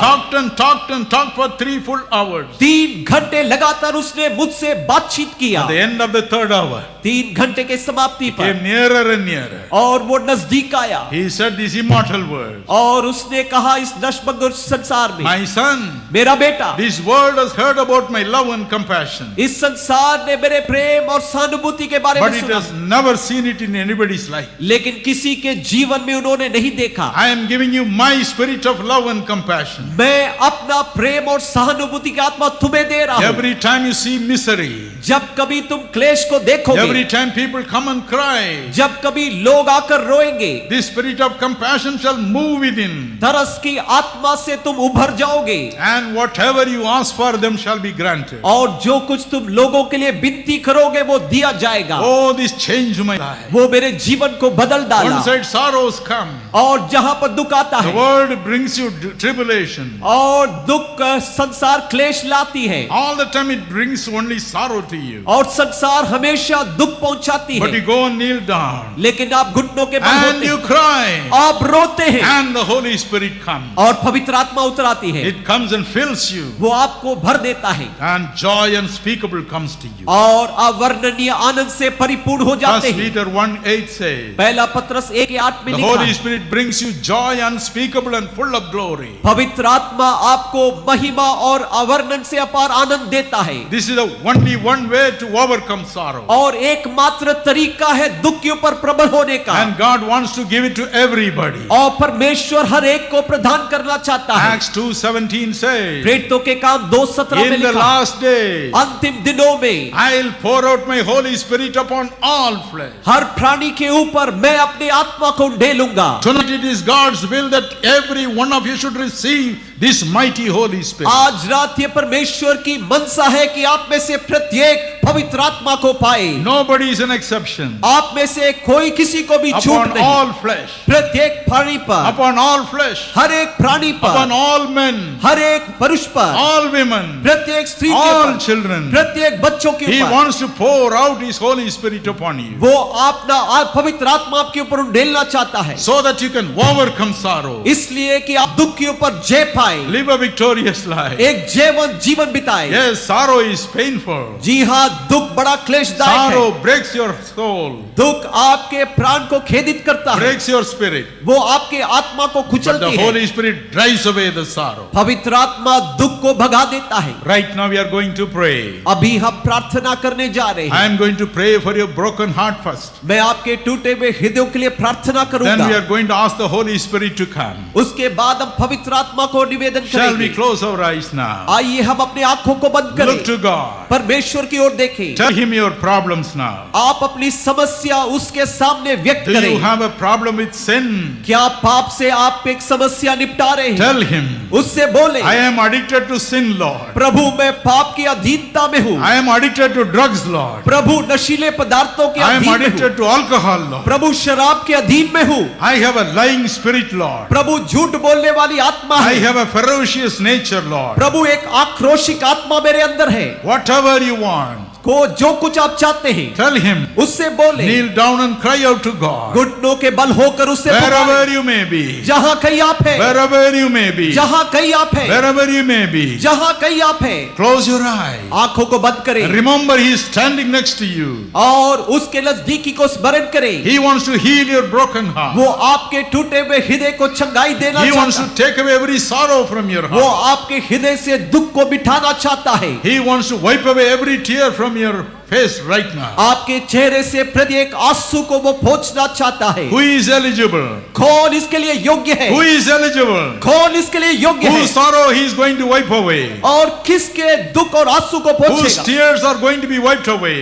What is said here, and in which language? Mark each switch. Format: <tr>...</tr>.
<en>talked and talked and talked for 3 full hours.</en> <hi>3 घंटे लगातार उसने मुझसे बातचीत किया।</hi> <en>At the end of the 3rd hour,</en> <hi>3 घंटे के समाप्ति पर</hi> <en>came nearer and nearer.</en> <hi>और वो नजदीक आया।</hi> <en>He said these immortal words.</en> <hi>और उसने कहा इस नश्वर संसार में,</hi> <en>My son,</en> <hi>मेरा बेटा,</hi> <en>this world has heard about my love and compassion,</en> <hi>इस संसार ने मेरे प्रेम और सहानुभूति के बारे</hi> <en>but</en> <hi>में</hi> <en>it</en> <hi>सुना,</hi> <en>has never seen it in anybody's life.</en> <hi>लेकिन किसी के जीवन में उन्होंने नहीं देखा।</hi> <en>I am giving you my spirit of love and compassion.</en> <hi>मैं अपना प्रेम और सहानुभूति की आत्मा तुम्हें दे रहा हूं।</hi> <en>Every time you see misery,</en> <hi>जब कभी तुम क्लेश को देखोगे,</hi> <en>every time people come and cry,</en> <hi>जब कभी लोग आकर रोएंगे,</hi> <en>this spirit of compassion shall move within,</en> <hi>तरस की आत्मा से तुम उभर जाओगे,</hi> <en>and whatever you ask for them shall be granted.</en> <hi>और जो कुछ तुम लोगों के लिए विनती करोगे वो दिया जाएगा।</hi> <en>Oh, this changed my life.</en> <hi>वो मेरे जीवन को बदल डाला।</hi> <en>One side sorrows come,</en> <hi>और जहां पर दुख आता</hi> <en>the</en> <hi>है</hi> <en>world brings you tribulation.</en> <hi>और दुख संसार क्लेश लाती है,</hi> <en>All the time it brings only sorrow to you.</en> <hi>और संसार हमेशा दुख पहुंचाती</hi> <en>But you</en> <hi>है,</hi> <en>go and kneel down,</en> <hi>लेकिन आप घुटनों के बल</hi> <en>and</en> <hi>होते</hi> <en>you</en> <hi>हैं,</hi> <en>cry,</en> <hi>आप रोते हैं,</hi> <en>and the Holy Spirit comes.</en> <hi>और पवित्र आत्मा उतर आती है,</hi> <en>It comes and fills you,</en> <hi>वो आपको भर देता है,</hi> <en>and joy unspeakable comes to you.</en> <hi>और अवर्णनीय आनंद से परिपूर्ण हो जाते</hi> <en>1</en> <hi>हैं।</hi> <en>Peter 1:8 says,</en> <hi>पहला पत्रस 1:8 में</hi> <en>the</en> <hi>लिखा</hi> <en>Holy</en> <hi>है,</hi> <en>Spirit brings you joy unspeakable and full of glory.</en> <hi>पवित्र आत्मा आपको महिमा और अवर्णन से अपार आनंद देता है।</hi> <en>This is the only one way to overcome sorrow.</en> <hi>और एकमात्र तरीका है दुख के ऊपर प्रबल होने का,</hi> <en>And God wants to give it to everybody.</en> <hi>और परमेश्वर हर एक को प्रदान करना चाहता है।</hi> <en>Acts 2:17 says,</en> <hi>प्रेरितों के काम 2:17 में</hi> <en>in the</en> <hi>लिखा,</hi> <en>last day,</en> <hi>अंतिम दिनों में</hi> <en>I'll pour out my Holy Spirit upon all flesh.</en> <hi>हर प्राणी के ऊपर मैं अपनी आत्मा को ढेलूंगा।</hi> <en>Tonight it is God's will that every one of you should receive this mighty Holy Spirit.</en> <hi>आज रात ये परमेश्वर की मनसा है कि आप में से प्रत्येक पवित्र आत्मा को पाए।</hi> <en>Nobody is an exception.</en> <hi>आप में से कोई किसी को भी छूट</hi> <en>Upon</en> <hi>नहीं।</hi> <en>all flesh.</en> <hi>प्रत्येक प्राणी पर,</hi> <en>Upon all flesh.</en> <hi>हर एक प्राणी पर,</hi> <en>Upon all men.</en> <hi>हर एक पुरुष पर,</hi> <en>All women.</en> <hi>प्रत्येक स्त्री के</hi> <en>All</en> <hi>ऊपर,</hi> <en>children.</en> <hi>प्रत्येक बच्चों के</hi> <en>He</en> <hi>ऊपर</hi> <en>wants to pour out His Holy Spirit upon you,</en> <hi>वो अपना पवित्र आत्मा आपके ऊपर उंडेलना चाहता है,</hi> <en>so that you can overcome sorrow,</en> <hi>इसलिए कि आप दुख के ऊपर जय पाए,</hi> <en>live a victorious life.</en> <hi>एक जीवन बिताए।</hi> <en>Yes, sorrow is painful.</en> <hi>जी हाँ, दुख बड़ा क्लेशदायक है।</hi> <en>Sorrow breaks your soul,</en> <hi>दुख आपके प्राण को खेदित करता है,</hi> <en>breaks your spirit.</en> <hi>वो आपके आत्मा को</hi> <en>But the</en> <hi>कुचलती है।</hi> <en>Holy Spirit drives away the sorrow.</en> <hi>पवित्र आत्मा दुख को भगा देता है।</hi> <en>Right now we are going to pray.</en> <hi>अभी हम प्रार्थना करने जा रहे</hi> <en>I</en> <hi>हैं।</hi> <en>am going to pray for your broken heart first.</en> <hi>मैं आपके टूटे हुए हृदयों के लिए प्रार्थना</hi> <en>Then we</en> <hi>करूंगा,</hi> <en>are going to ask the Holy Spirit to come.</en> <hi>उसके बाद हम पवित्र आत्मा को निवेदन</hi> <en>Shall we</en> <hi>करेंगे।</hi> <en>close our eyes now?</en> <hi>आइए हम अपने आंखों को बंद</hi> <en>Look</en> <hi>करें,</hi> <en>to God.</en> <hi>परमेश्वर की ओर देखें।</hi> <en>Tell Him your problems now.</en> <hi>आप अपनी समस्या उसके सामने व्यक्त</hi> <en>Do you</en> <hi>करें।</hi> <en>have a problem with sin?</en> <hi>क्या पाप से आप एक समस्या निपटा रहे हैं?</hi> <en>Tell Him,</en> <hi>उससे बोले,</hi> <en>I am addicted to sin, Lord.</en> <hi>प्रभु मैं पाप की अधीनता में हूँ,</hi> <en>I am addicted to drugs, Lord.</en> <hi>प्रभु नशीले पदार्थों के</hi> <en>I am</en> <hi>अधीन में हूँ,</hi> <en>addicted to alcohol, Lord.</en> <hi>प्रभु शराब के अधीन में हूँ,</hi> <en>I have a lying spirit, Lord.</en> <hi>प्रभु झूठ बोलने वाली आत्मा</hi> <en>I</en> <hi>है,</hi> <en>have a ferocious nature, Lord.</en> <hi>प्रभु एक आक्रोशिक आत्मा मेरे अंदर है।</hi> <en>Whatever you want,</en> <hi>को जो कुछ आप चाहते हैं</hi> <en>Tell him.</en> <hi>उससे बोले,</hi> <en>Kneel down and cry out to God.</en> <hi>घुटनों के बल होकर उससे पुकारें।</hi> <en>Wherever you may be.</en> <hi>जहां कहीं आप हैं,</hi> <en>Wherever you may be.</en> <hi>जहां कहीं आप हैं,</hi> <en>Wherever you may be.</en> <hi>जहां कहीं आप हैं,</hi> <en>Close your eyes.</en> <hi>आंखों को बंद करें</hi> <en>And remember, he is standing next to you.</en> <hi>और उसके नजदीकी को स्मरण करें।</hi> <en>He wants to heal your broken heart.</en> <hi>वो आपके टूटे हुए हृदय को चंगाई देना</hi> <en>He wants</en> <hi>चाहता</hi> <en>to take away every sorrow from your</en> <hi>है। वो</hi> <en>heart.</en> <hi>आपके हृदय से दुख को मिटाना चाहता है।</hi> <en>He wants to wipe away every tear from your face right now.</en> <hi>आपके चेहरे से प्रत्येक आंसू को वो पोंछना चाहता है।</hi> <en>Who is eligible?</en> <hi>कौन इसके लिए योग्य है?</hi> <en>Who is eligible?</en> <hi>कौन इसके लिए योग्य है?</hi> <en>Whose sorrow he is going to wipe away?</en> <hi>और किसके दुख और आंसू को</hi> <en>Whose</en> <hi>पोंछेगा?</hi> <en>tears are going to be wiped away?</en>